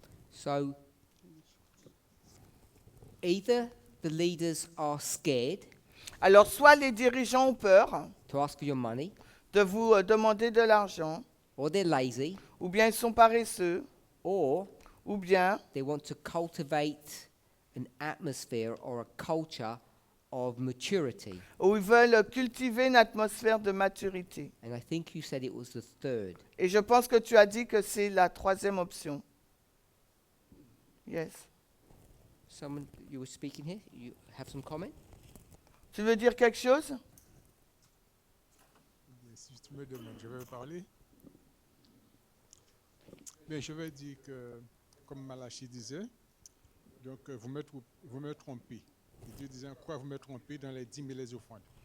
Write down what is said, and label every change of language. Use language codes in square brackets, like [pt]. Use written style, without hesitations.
[en] So either the leaders are scared [fr] Alors, soit les dirigeants ont peur [en] to ask for your money, [fr] de vous demander de l'argent, [en] or they're lazy, [fr] ou bien ils sont paresseux, [en] or [fr] ou bien [en] they want to cultivate an atmosphere or a culture of maturity. [fr] ou ils veulent cultiver une atmosphère de maturité. [en] And I think you said it was the third. [fr] Et je pense que tu as dit que c'est la troisième option. [en] Yes. Someone, you were speaking here, you have some comment? [fr] Tu veux dire quelque chose? Si tu me demandes, je vais parler. Mais je vais dire que, comme Malachi disait, donc vous me trompez. Et Dieu disait, en quoi vous me trompez dans les dîmes et les offrandes?